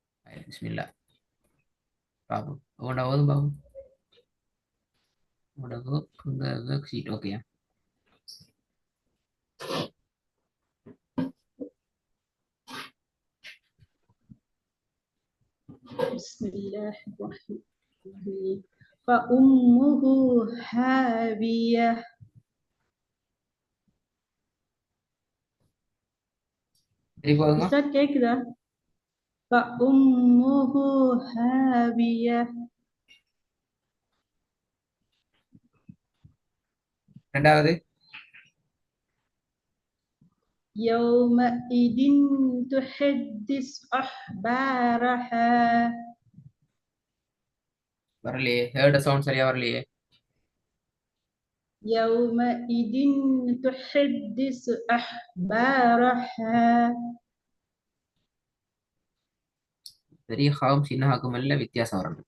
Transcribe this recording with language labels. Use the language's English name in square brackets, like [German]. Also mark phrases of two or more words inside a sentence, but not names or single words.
[Tamil] பிஸ்மில்லா. பாப்போம். உங்களோட ஓதும் பாப்போம். [English] உங்களோட work sheet okay. [Arabic] بسم الله الرحمن الرحيم فأمه هاوية [Tamil] திருப்பி ஓதுங்க. [Arabic] أستاذ கேக்குதா فأمه هاوية [Tamil] ரெண்டாவது [Arabic] يومئذ تحدث أخبارها [Tamil] வரலையே. ஹேர்ட சவுண்ட் சரியா வரலையே. [Arabic] يومئذ تحدث أخبارها [Tamil] பெரிய ஹாவும் சின்ன ஹாக்கும் எல்லாம் வித்தியாசம் வரணும்.